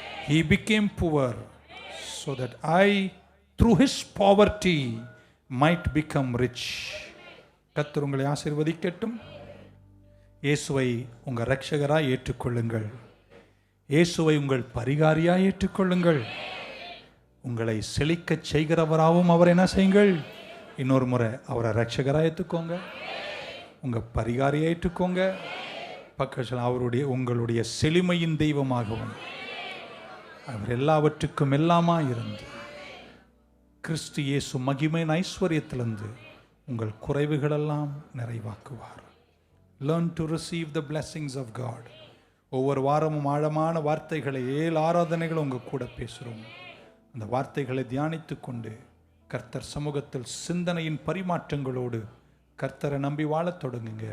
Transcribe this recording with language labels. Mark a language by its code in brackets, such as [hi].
[en] He became poor so that I, through his poverty, might become rich. [ta] கர்த்தர் உங்களை ஆசீர்வதிக்கட்டும். இயேசுவை உங்கள் இரட்சகராய் ஏற்றுக்கொள்ளுங்கள். இயேசுவை உங்கள் பரிகாரியாய் ஏற்றுக்கொள்ளுங்கள். உங்களை செழிக்க செய்கிறவராகவும் அவர் என்ன செய்யுங்கள். இன்னொரு முறை அவரை இரட்சகராய் ஏற்றுக்கோங்க, உங்கள் பரிகாரியை ஏற்றுக்கோங்க. பக்கத்தில் அவருடைய உங்களுடைய செழுமையின் தெய்வமாகவும் அவர் எல்லாவற்றுக்கும் எல்லாமா இருந்து கிறிஸ்து இயேசு மகிமையின் ஐஸ்வர்யத்திலிருந்து உங்கள் குறைவுகளெல்லாம் நிறைவாக்குவார். [en] Learn to receive the blessings of God. [ta] ஒவ்வொரு வாரமும் ஆழமான வார்த்தைகளை 7 ஆராதனைகள் உங்கள் கூட பேசுகிறோம். அந்த வார்த்தைகளை தியானித்து கொண்டு கர்த்தர் சமூகத்தில் சிந்தனையின் பரிமாற்றங்களோடு கர்த்தரை நம்பி வாழத் தொடங்குங்க.